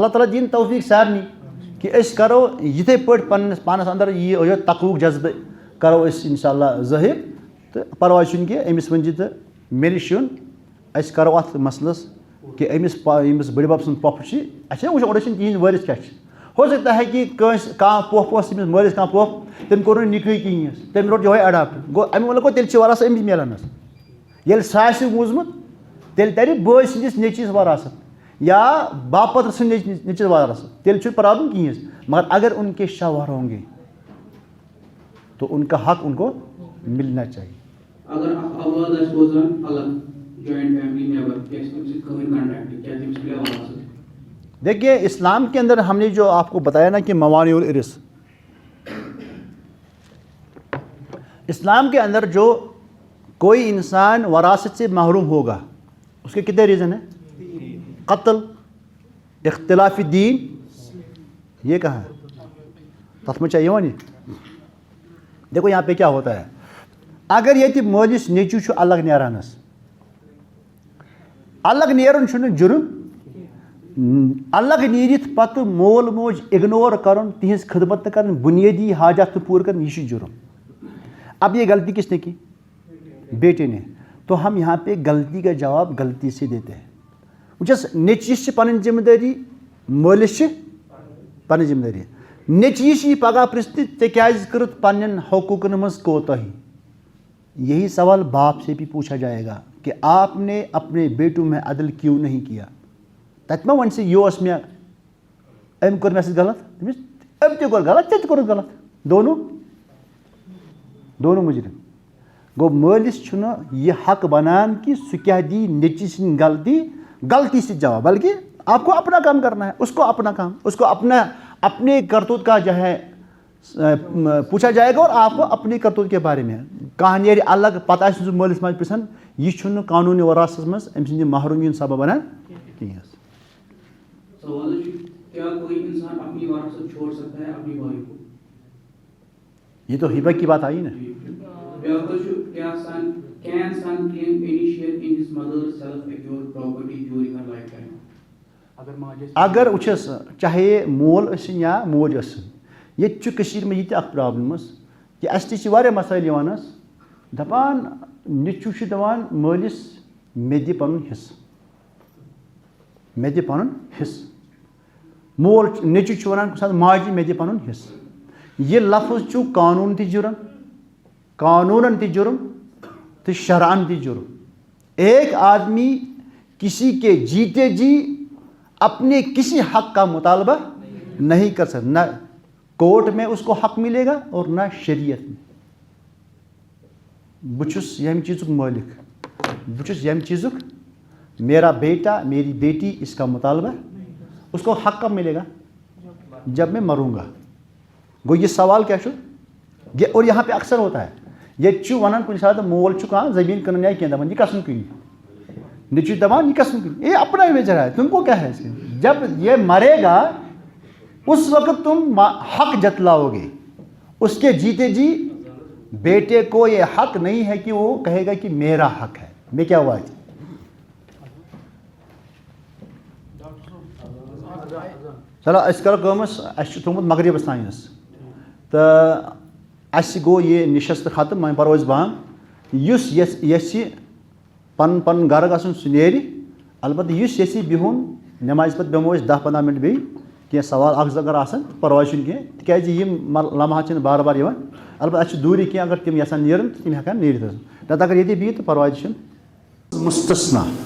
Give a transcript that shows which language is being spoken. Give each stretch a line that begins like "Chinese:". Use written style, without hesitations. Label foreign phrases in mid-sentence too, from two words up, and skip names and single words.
Kashmiri: تعالیٰ دِیِن توفیٖق سارنٕے کہِ أسۍ کَرو یِتھَے پٲٹھۍ پنٛنِس پانَس اَنٛدر یہِ تقوُک جذبہٕ کَرو أسۍ
Arabic: اِنشاء اللہ
Kashmiri: ظٲہِر تہٕ پَرواے چھُنہٕ کینٛہہ أمِس ؤنۍزِ تہٕ مےٚ نِش یُن أسۍ کَرو اَتھ مسلَس کہِ ییٚمِس بٔڈِ بَب سُنٛد پۄپھٕ چھِ اَسہِ چھِنہ وٕچھان اورٕ ٲسِن تِہِنٛدۍ وٲرِث کیٛاہ چھِ
Urdu: ہو سکتا ہے
Kashmiri: کہِ کٲنٛسہِ کانٛہہ پۄپھ اوس تٔمِس مٲلِس کانٛہہ پۄپھ تٔمۍ کوٚر نہٕ نِکٲحی کِہیٖنۍ حظ تٔمۍ روٚٹ یِہوٚے اٮ۪ڈاپٹ گوٚو اَمہِ وَلہٕ گوٚو تیٚلہِ چھِ وراثت أمِس مِلان حظ ییٚلہِ سُہ آسہِ موٗزمُت تیٚلہِ تَرِ بٲے سٕنٛدِس نیٚچوِس وراثت یا باپترٕ سٕنٛدِ نیٚچوِس وراثت تیٚلہِ چھُنہٕ پرٛابلِم کِہیٖنۍ حظ
Urdu: مگر اگر ان کے شوہر ہوں گے تو ان کا حق ان کو ملنا چاہیے
Kashmiri: اگر اولاد آسہِ روزان الگ
English: joint family
Kashmiri: نیبر کیٛازِ تٔمِس سۭتۍ کٕہۭنۍ کنٹیکٹ کیٛاہ تٔمِس مِلیو وراثت
Urdu: دیکھیے اسلام کے اندر ہم نے جو آپ کو بتایا نا کہ
Arabic: موانع الارث
Urdu: اسلام کے اندر جو کوئی انسان وراثت سے محروم ہوگا اس کے کتنے ریزن ہیں قتل اختلاف دین یہ کہاں ہے
Kashmiri: تَتھ منٛز چھا یِوان یہِ
Urdu: دیکھو یہاں پہ کیا ہوتا ہے
Kashmiri: اگر ییٚتہِ مٲلِس نیٚچوٗ چھُ الگ نیران حظ الگ نیرُن چھُنہٕ جُرم الگ نیٖرِتھ پتہٕ مول موج اگنور کرُن تِہنٛز خدمت نہٕ کرٕنۍ بُنیٲدی حاجات نہٕ پوٗرٕ کرٕنۍ یہِ چھُ جُرم
Urdu: اب یہ غلطی کس نے کی بیٹے نے تو ہم یہاں پہ غلطی کا جواب غلطی سے دیتے ہیں
Kashmiri: وٕچھس نیٚچوِس چھِ پنٕنۍ ذمہٕ دٲری مٲلِس چھِ پنٕنۍ ذمہٕ دٲری نیٚچوِس یی پگاہ پرٛژھنہِ ژےٚ کیٛازِ کٔرٕتھ پننٮ۪ن حقوٗقن منٛز کوتاہی
Urdu: یہی سوال باپ سے بھی پوچھا جائے گا کہ آپ نے اپنے بیٹوں میں عدل کیوں نہیں کیا
Kashmiri: تَتہِ ما وَنہِ سُہ یہِ اوس مےٚ أمۍ کوٚر مےٚ سۭتۍ غلط تٔمِس أمۍ تہِ کوٚر غلط ژےٚ تہِ کوٚرُتھ غلط
Urdu: دونوں مُجرم
Kashmiri: گوٚو مٲلِس چھُنہٕ یہِ حق بنان کہ سُہ کیٛاہ دی نیٚچوِ سٕنٛدۍ
Urdu: غلطی سے جواب بلکہ آپ کو اپنا کام کرنا ہے اس کو اپنا کام اس کو اپنے کرتوت کا جو ہے پوچھا جائے گا اور آپ کو اپنے کرتوت کے بارے میں
Kashmiri: کانٛہہ نیرِ الگ پتہٕ آسہِ سُہ مٲلِس ماجہِ پرٛژھان یہِ چھُنہٕ قانوٗنی وراثتس منٛز أمۍ سٕنٛدِ محرومی ہُنٛد سبب بنان کِہیٖنۍ حظ
Urdu: سوال ہے کیا کوئی انسان اپنی وراثت چھوڑ سکتا ہے اپنی بھائی کو یہ تو ہبہ کی بات آئی نا
Kashmiri: اگر وٕچھس چاہے مول ٲسِن یا موج ٲسِن ییٚتہِ چھُ کٔشیٖرِ منٛز یہِ تہِ اکھ پرابلم حظ کہِ اَسہِ تہِ چھِ واریاہ مسٲیِل یِوان حظ دپان نیٚچوٗ چھُ دپان مٲلِس مےٚ دِ پنُن حِصہٕ مےٚ دِ پنُن حِصہٕ مول نیٚچوٗ چھُ وَنان کُنہِ ساتہٕ ماجہِ مےٚ دِ پنُن حِصہٕ یہ لفظ چھُ قانوٗن تہِ جُرم قانوٗنن تہِ جُرم تہٕ شرعن تہِ جُرم
Urdu: ایک آدمی کسی کے جیتے جی اپنے کسی حق کا مطالبہ نہیں کر سکتا نہ کورٹ میں اس کو حق ملے گا اور نہ شریعت میں
Kashmiri: بہٕ چھُس ییٚمہِ چیٖزُک مٲلِک بہٕ چھُس ییٚمہِ چیٖزُک
Urdu: میرا بیٹا میری بیٹی اس کا مطالبہ اس کو حق کب ملے گا جب میں مروں گا گو یہ سوال کیا چھُ یہ اور یہاں پہ اکثر ہوتا ہے
Kashmiri: ییٚتہِ چھُ وَنان کُنہِ ساتہٕ مول چھُ کانٛہہ زٔمیٖن کٕنان یا کینٛہہ دپان یہِ کس کٕنہِ
Urdu: نیٚچوٗ چھُ دپان یہِ کس کٕنہِ اے اپنا ہی بیچ رہا ہے تم کو کیا ہے جب یہ مرے گا اس وقت تم حق جتلاؤ گے اس کے جیتے جی بیٹے کو یہ حق نہیں ہے کہ وہ کہے گا کہ میرا حق ہے میں کیا ہوا
Kashmiri: چلو أسۍ کَرو کٲم حظ اَسہِ چھُ تھوٚمُت مغربَس تانۍ حظ تہٕ اَسہِ گوٚو یہِ نِشست ختم وۄنۍ پَرو أسۍ بام یُس یژھِ پَنُن پَنُن گَرٕ گژھُن سُہ نیرِ البتہ یُس یژھِ بِہُن نٮ۪مازِ پَتہٕ بیٚہمو أسۍ 10-15 مِنٹ بیٚیہِ کینٛہہ سوال اَکھ زٕ اگر آسان پَرواے چھُنہٕ کینٛہہ تِکیٛازِ یِم لمحات چھِنہٕ بار بار یِوان البتہ اَسہِ چھِ دوٗرِ کینٛہہ اگر تِم یژھان نیرُن تہٕ تِم ہٮ۪کان نیٖرِتھ حظ نَتہٕ اگر ییٚتی بِہِو تہٕ پَرواے تہِ چھُنہٕ مُستثنا